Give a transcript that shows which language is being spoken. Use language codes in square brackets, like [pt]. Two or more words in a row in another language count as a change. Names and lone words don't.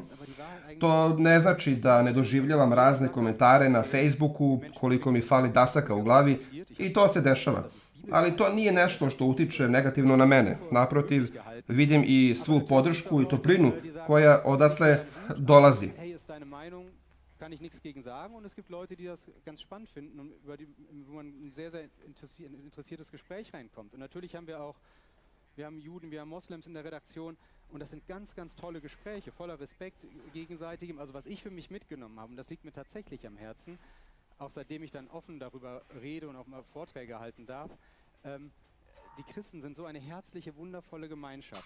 [sr] To ne znači da ne doživljavam razne komentare na Facebooku, koliko mi fali dasaka u glavi, i to se dešava. Ali to nije nešto što utiče negativno na mene. Naprotiv, vidim i svu podršku i toplinu koja odatle dolazi. [de] Kann ich nichts gegen sagen und es gibt Leute, die das ganz spannend finden und wo man ein sehr, sehr interessiertes Gespräch reinkommt. Und natürlich haben wir haben Juden, wir haben Moslems in der Redaktion und das sind ganz, ganz tolle Gespräche, voller Respekt gegenseitigem. Also was ich für mich mitgenommen habe, und das liegt mir tatsächlich am Herzen, auch seitdem ich dann offen darüber rede und auch mal Vorträge halten darf, die Christen sind so eine herzliche, wundervolle Gemeinschaft.